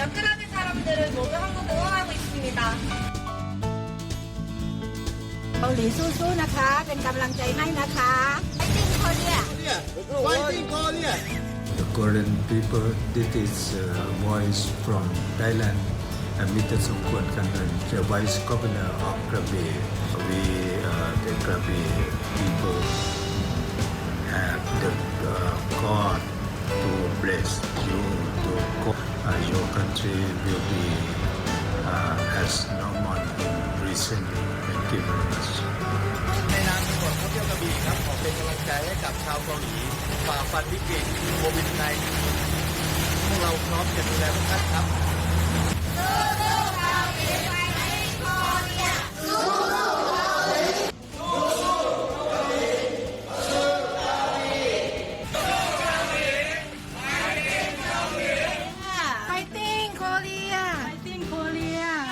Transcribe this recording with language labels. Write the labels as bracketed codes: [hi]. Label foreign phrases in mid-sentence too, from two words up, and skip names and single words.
[ko] 끄라비 사람들은 모두 한국 응원하고 있습니다. [th] เกาหลีสู้ๆนะคะเป็นกำลังใจให้นะคะ [en] Fighting Korea The Korean people, this is voice from Thailand. Mr. Songkwan Kanran, the Vice Governor of Krabi. We, the Krabi people, have the God to bless you. Your country will be as normal in recently. Thank you very much. [th] ในนามของท่องเที่ยวกระบี่ครับขอเป็นกำลังใจให้กับชาวเกาหลีฝ่าฟันวิกฤตโควิด-19 พวกเราพร้อมจะดูแลทุกท่านครับ [en] Fighting Korea Fighting Korea